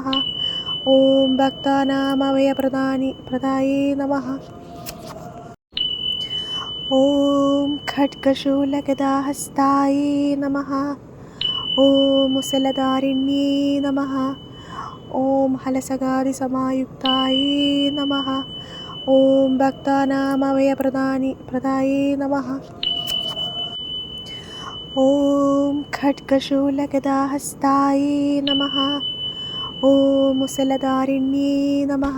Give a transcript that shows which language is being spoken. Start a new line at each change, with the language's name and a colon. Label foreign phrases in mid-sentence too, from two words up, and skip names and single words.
Sanskrit: ॐ भक्तानामभयप्रदायै नमः। ॐ खड्गशूलगदाहस्तायै नमः। ॐ मुसलधारिण्यै नमः। ॐ हलसकारि समायुक्तायै नमः. ॐ भक्तानामभयप्रदायै नमः. ॐ खड्गशूलगदाहस्तायै नमः. ॐ मुसलधारिण्यै नमः.